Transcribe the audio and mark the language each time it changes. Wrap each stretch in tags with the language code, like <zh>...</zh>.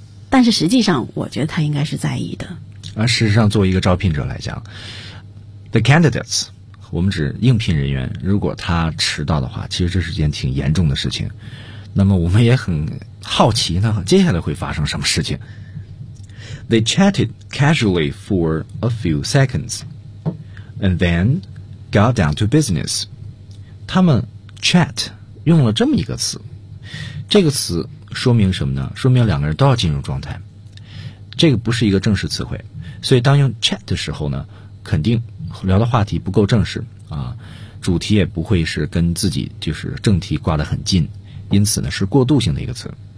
<zh>但是实际上，我觉得他应该是在意的。而事实上，作为一个招聘者来讲 ，the candidates。我们指应聘人员，如果他迟到的话，其实这是件挺严重的事情。那么我们也很好奇，那接下来会发生什么事情。</zh> <en>They chatted casually for a few seconds and then got down to business。</en> <zh>他们 chat 用了这么一个词，这个词说明什么呢？说明两个人都要进入状态，这个不是一个正式词汇，所以当用 chat 的时候呢，肯定聊的话题不够正式啊，主题也不会是跟自己就是正题挂得很近，因此呢是过渡性的一个词。</zh>